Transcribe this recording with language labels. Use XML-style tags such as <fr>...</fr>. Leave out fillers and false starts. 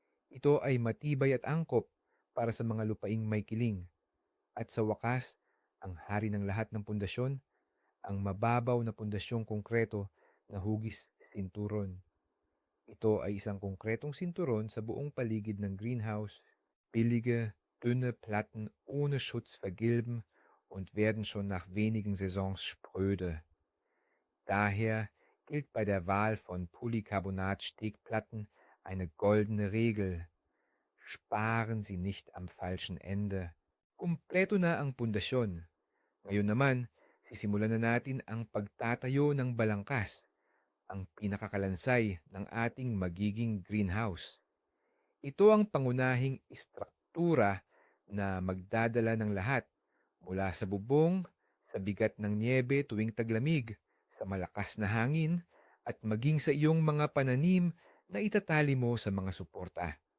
<tl>Ito ay matibay at angkop para sa mga lupaing may kiling. At sa wakas, ang hari ng lahat ng pundasyon, ang mababaw na pundasyong konkreto na hugis sinturon. Ito ay isang konkretong sinturon sa buong paligid ng greenhouse.</tl> <de>Billige, dünne Platten ohne Schutz vergilben und werden schon nach wenigen Saisons spröde. Daher gilt bei der Wahl von Polycarbonat-Stegplatten eine goldene Regel. Sparen Sie nicht am falschen Ende.</de> <tl>Kumpleto na ang pundasyon. Ngayon naman, sisimulan na natin ang pagtatayo ng balangkas, ang pinakakalansay ng ating magiging greenhouse. Ito ang pangunahing istruktura na magdadala ng lahat mula sa bubong, sa bigat ng niebe tuwing taglamig, sa malakas na hangin, at maging sa iyong mga pananim na itatali mo sa mga suporta.</tl>